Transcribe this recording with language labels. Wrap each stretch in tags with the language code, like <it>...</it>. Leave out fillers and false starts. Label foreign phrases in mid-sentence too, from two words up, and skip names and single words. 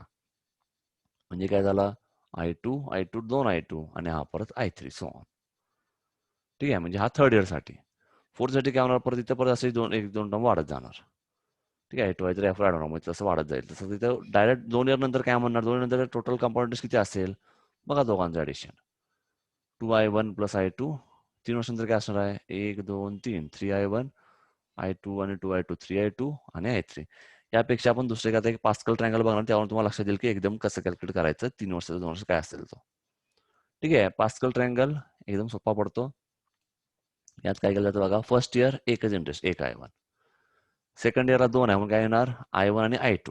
<mr>म्हणजे काय झालं, I2 दोन I2 आणि हा परत I3</mr> <en>so on.</en> <mr>ठीक आहे. म्हणजे हा</mr> <en>third year</en> <mr>साठी. फोर्थ साठी काय होणार, परत इथे परत असे एक दोन टर्म वाढत जाणार. ठीक आहे. I2 I3 ऍड होणार, म्हणजे तसं वाढत जाईल. तसं तिथं डायरेक्ट 2 इयर नंतर काय म्हणणार, 2 इयर नंतर</mr> <en>total compound</en> <mr>किती असेल बघा, दोघांचं ऍडिशन 2I1 प्लस I2. 3 वर्षानंतर काय असणार आहे, 1 2 3 3I1 I2 आणि 2I2 3I2 आणि I3. यापेक्षा आपण दुसरे काय एक</mr> <en>Pascal triangle</en> <mr>बघणार, त्यावर तुम्हाला लक्षात येईल की एकदम कसं कॅल्क्युलेट करायचं 3 वर्षाचं 2 वर्ष काय असेल तो. ठीक आहे.</mr> <en>Pascal triangle</en> <mr>एकदम सोपा पडतो. यात काय केलं जातं बघा,</mr> <en>first year</en> <mr>एकच इंटरेस्ट, एक I1.</mr> <en>second yearला</en> <mr>2 आहे, मग काय येणार I1 आणि I2.</mr>